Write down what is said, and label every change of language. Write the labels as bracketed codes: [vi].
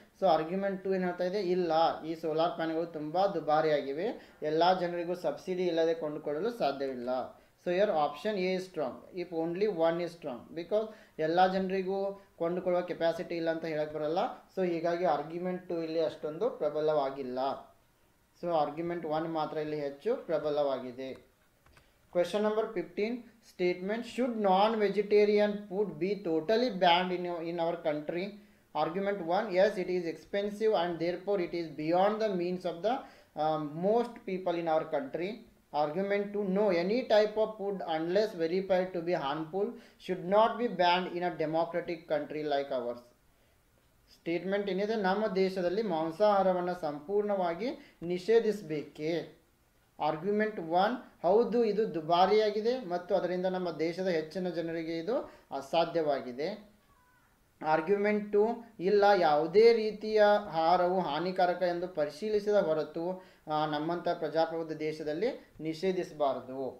[kn] So argument 2 ಏನು ಹೇಳ್ತಾ ಇದೆ, ಇಲ್ಲ, ಈ ಸೋಲಾರ್ ಪ್ಯಾನಲ್ಗಳು ತುಂಬ ದುಬಾರಿಯಾಗಿವೆ, ಎಲ್ಲ ಜನರಿಗೂ ಸಬ್ಸಿಡಿ ಇಲ್ಲದೆ ಕೊಂಡುಕೊಳ್ಳಲು ಸಾಧ್ಯವಿಲ್ಲ. [en] so your option A is strong if only one is strong because [kn] ಎಲ್ಲ ಜನರಿಗೂ ಕೊಂಡುಕೊಳ್ಳುವ ಕೆಪಾಸಿಟಿ ಇಲ್ಲ ಅಂತ ಹೇಳಕ್ಕೆ ಬರಲ್ಲ. ಸೊ ಹೀಗಾಗಿ ಆರ್ಗ್ಯುಮೆಂಟ್ 2 ಇಲ್ಲಿ ಅಷ್ಟೊಂದು ಪ್ರಬಲವಾಗಿಲ್ಲ. ಸೊ ಆರ್ಗ್ಯುಮೆಂಟ್ 1 ಮಾತ್ರ ಇಲ್ಲಿ ಹೆಚ್ಚು ಪ್ರಬಲವಾಗಿದೆ. [en] Question number 15 statement should non-vegetarian food be totally banned in our country? Argument 1 yes, it is expensive and therefore it is beyond the means of the most people in our country. Argument 2 no, any type of food unless verified to be harmful should not be banned in a democratic country like ours. [kn] Statement ಏನಿದೆ, ನಮ್ಮ ದೇಶದಲ್ಲಿ ಮಾಂಸಾಹಾರವನ್ನು ಸಂಪೂರ್ಣವಾಗಿ ನಿಷೇಧಿಸಬೇಕೇ. Argument 1 ಹೌದು, ಇದು ದುಬಾರಿಯಾಗಿದೆ ಮತ್ತು ಅದರಿಂದ ನಮ್ಮ ದೇಶದ ಹೆಚ್ಚಿನ ಜನರಿಗೆ ಇದು ಅಸಾಧ್ಯವಾಗಿದೆ. ಆರ್ಗ್ಯುಮೆಂಟ್ 2 ಇಲ್ಲ, ಯಾವುದೇ ರೀತಿಯ ಆಹಾರವು ಹಾನಿಕಾರಕ ಎಂದು ಪರಿಶೀಲಿಸಿದ ಹೊರತು ನಮ್ಮಂಥ ಪ್ರಜಾಪ್ರಭುತ್ವ ದೇಶದಲ್ಲಿ ನಿಷೇಧಿಸಬಾರದು.